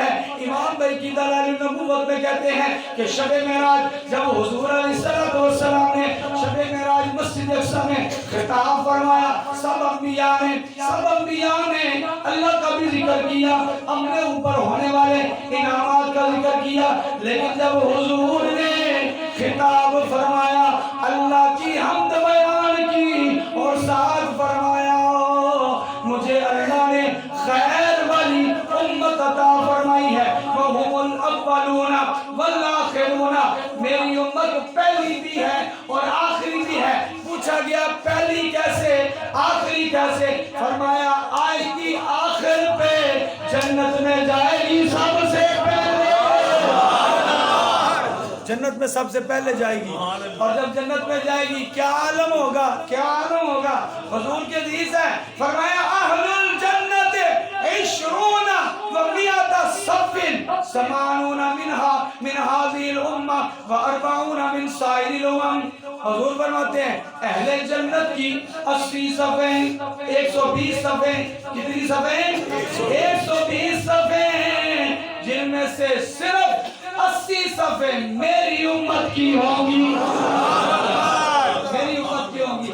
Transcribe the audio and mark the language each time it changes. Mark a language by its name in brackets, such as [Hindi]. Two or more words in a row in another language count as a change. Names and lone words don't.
[Urdu] امام بھائی کی دلائل نبوت میں کہتے ہیں کہ شب معراج جب حضور علیہ السلام نے شب معراج مسجد اقصی میں خطاب فرمایا، سب انبیاء نے اللہ کا بھی ذکر کیا، اپنے اوپر ہونے والے انعامات کا ذکر کیا، لیکن جب حضور نے خطاب فرمایا، اللہ کی حمد بیان کی اور ساتھ فرمایا مجھے اللہ نے خیر والی امت عطا فرمائی ہے, [Arabic] وهم الأولون والآخرون, [Urdu] میری امت پہلی بھی ہے اور آخری بھی ہے. پوچھا گیا پہلی کیسے آخری کیسے? فرمایا آئے گی آخر پہ، جنت میں جائے گی سب سے پہلے، جنت میں سب سے پہلے جائے گی. اور جب جنت میں جائے گی کیا عالم ہوگا، کیا عالم ہوگا? حضور کی حدیث ہے، فرمایا [Arabic] أهل الجنة عشرون ومائة صف ثمانون منها من هذه الأمة وأربعون من سائر الأمم. [Urdu] حضور فرماتے ہیں اہل جنت کی 80 صفیں، 120 صفیں، کتنی صفیں? 120 صفیں، جن میں سے صرف 80 صفیں میری امت کی ہوں گی، میری امت کی ہوں گی.